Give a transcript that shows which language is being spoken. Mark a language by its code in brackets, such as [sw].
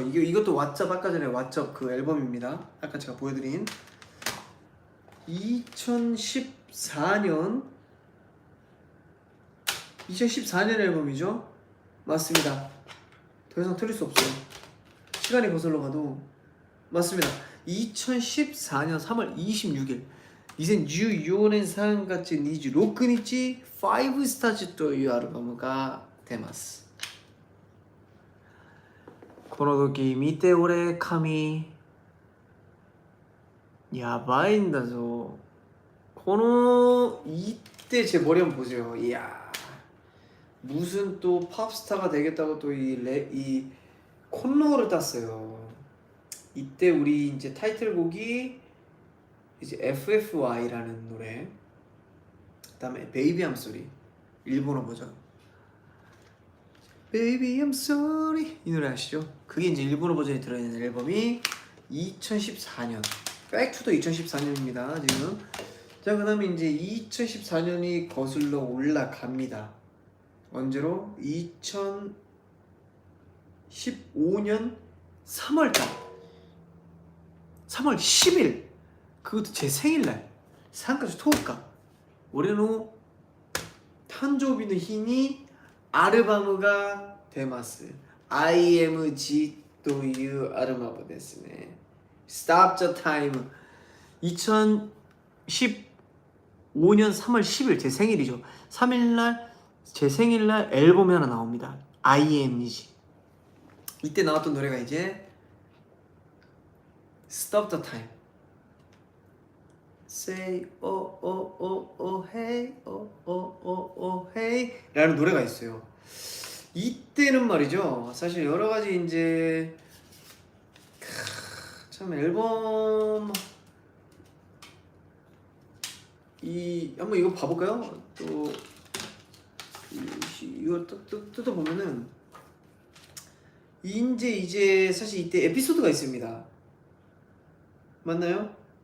[ko] 이것도 왓챠 아까 전에 왓챠 그 앨범입니다. 아까 제가 보여드린 2014년 앨범이죠. 맞습니다. 더 이상 틀릴 수 없어요. 시간이 거슬러 가도 맞습니다. 2014년 3월 26일 [ja] 2014年3月26日5スタジというアルバムが出ます。この時見て俺髪やばいんだぞ。 [ko] この이때 제 머리 한번 보세요. 이야 무슨 또 팝스타가 되겠다고 또 이 콘로우를 땄어요. 이때 우리 이제 타이틀곡이 이제 FFY라는 노래, 그다음에 Baby I'm Sorry 일본어 버전. Baby I'm Sorry 이 노래 아시죠? 그게 이제 일본어 버전이 들어있는 앨범이 2014년. 백투도 2014년입니다 지금. 자 그다음에 이제 2014년이 거슬러 올라갑니다. 언제로? 2015년 3월달 3월 10일 그것도 제 생일날 [ja] 3月10日俺の誕生日の日にアルバムが出ます。 IMG というアルバムですね。 [ko] Stop the Time 2015년 3월 10일 제 생일이죠. 3일날 제 생일날 앨범이 하나 나옵니다. IMG. 이때 나왔던 노래가 이제 Stop the Time. Say oh oh oh oh hey oh oh oh oh hey 라는 노래가 있어요. 이때는 말이죠. 사실 여러 가지 이제 참 앨범 한번 이거 봐볼까요? 또 이걸 뜯어보면은 이제 사실 이때 에피소드가 있습니다. 맞나요?